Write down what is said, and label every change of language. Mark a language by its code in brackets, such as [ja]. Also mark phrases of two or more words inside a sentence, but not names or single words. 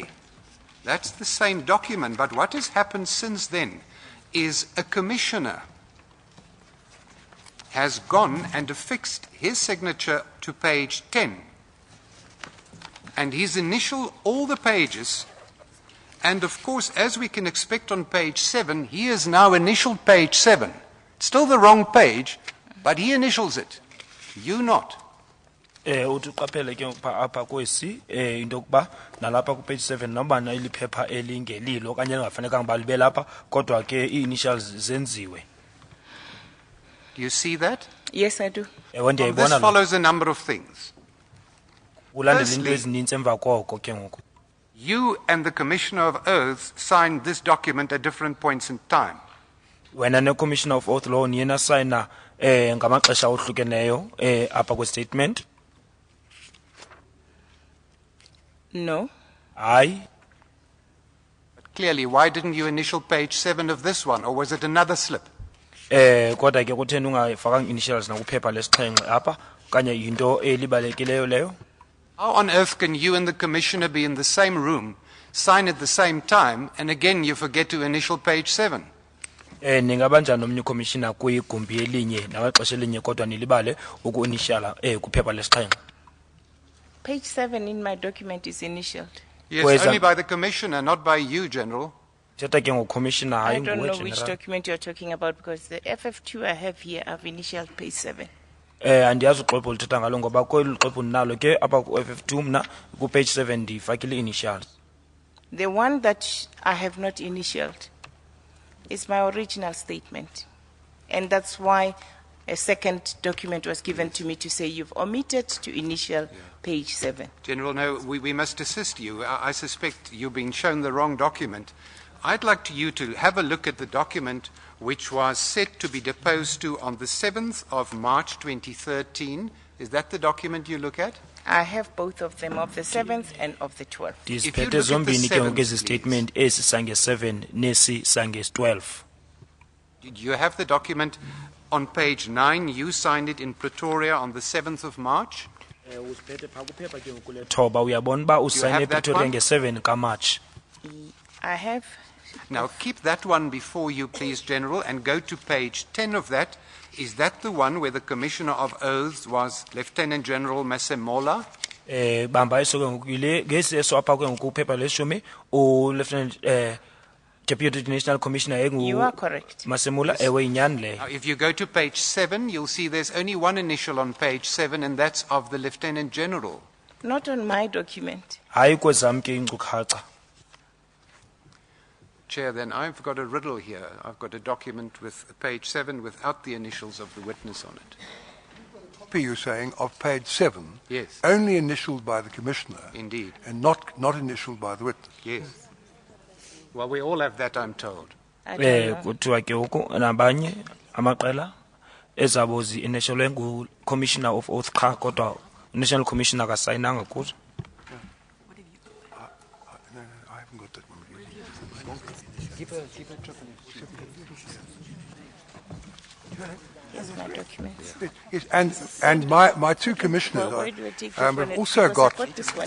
[en] That's the same document, but what has happened since then is a commissioner has gone and affixed his signature to page 10, and he's initialed all the pages. And of course, as we can expect on page 7, he has now initialed page 7. Still the wrong page, but he initials it. You not. [xh] Uthi uqaphele ke apha kwesi into yokuba nalapha ku page 7 noma na iliphepha elingelilo okanye lingafanekanga balibe lapha kodwa ke i-initials zenziwe. [en] Do you see that? Yes, I do. [xh] Ewe [en] This [xh] ndiyayibona lo. [en] follows a number of things. [xh] Ulandela into [en] Firstly- [xh] ezininzi emva koko ke ngoku. [en] You and the Commissioner of Oaths signed this document at different points in time. [xh] Wena ne- [en] Commissioner of Oath Law [xh] niye nasayina ngamaxesha ohlukeneyo apha kwe-statement. [en] No. [xh] Hayi. [en] But clearly, why didn't you initial page 7 of this one, or was it another slip? [xh] Kodwa ke kutheni ungayifakanga initials nakuphepha lesixhenxe apha okanye yinto elibalekileyo leyo. [en] How on earth can you and the Commissioner be in the same room, sign at the same time, and again you forget to initial page 7? [xh] Ningaba njani nomnye commissioner kwigumbi elinye namaxesha elinye kodwa nilibale uku-initiala kuphepha lesixhenxe. [en] Page 7 in my document is initialed. Yes, Where's only that? by the Commissioner, not by you, General. [xh] Thetha ke ngocommissioner [en] I [xh] hayi [en] don't [xh] nguwe [en] know which general. document you're talking about because the FF2 I have here, I've initialed page 7. [xh] Andiyazi uxwebhu oluthetha ngalo ngoba kweli xwebhu ndinalo ke apha ku-FF2 mna ku-page 7 ndifakile i-initials. [en] The one that I have not initialed is my original statement. And that's why a second document was given to me to say you've omitted to initial page 7. General, no, we must assist you. I suspect you've been shown the wrong document. I'd like you to have a look at the document which was set to be deposed to on the 7th of March 2013. Is that the document you look at? I have both of them, of the 7th and of the 12th. you [xh] Ndiziphethe [en] look at the [xh] zombini ke [en] 7th, [xh] ngoku ezi [en] please. [xh] statement esi sange-7 nesi sange-12. [en] Did you have the document on page 9? You signed it in Pretoria on the 7th of March. [xh] Thoba uyabona uba usayine [en] have that [xh] ePretoria [en] one? [xh] nge-7 kaMarch. [en] I have, Now, keep that one before you, please, General, and go to page 10 of that. Is that the one where the Commissioner of Oaths was Lieutenant General Masemola? [xh] Bamba eso ke ngoku yile ngesi eso apha ke ngoku uphepha leshumi u- [en] Lieutenant Deputy National Commissioner you are correct. [xh] Masemula ewe inyani leyo. [en] Now, if you go to page 7, you'll see there's only one initial on page 7, and that's of the Lieutenant General. Not on my document. [xh] Hayi kwezam ke iinkcukacha. [en] Chair, then I've got a riddle here. I've got a document with page 7 without the initials of the witness on it. Copy, you're saying, of page 7, Yes. only initialed by the Commissioner Indeed. and not initialed by the witness. Yes. Well, we all have that, I'm told. I don't know. [xh] Kuthiwa ke ngoku nabanye amaqela ezabo zi-initialwe ngu- [en] Commissioner of Oath [xh] qha kodwa [en] National Commissioner [xh] akasayinanga kuzo. [en] No, I haven't got that one. Here's my document. Yes, and my two commissioners Well, where do I take this have one? also Because got I got this one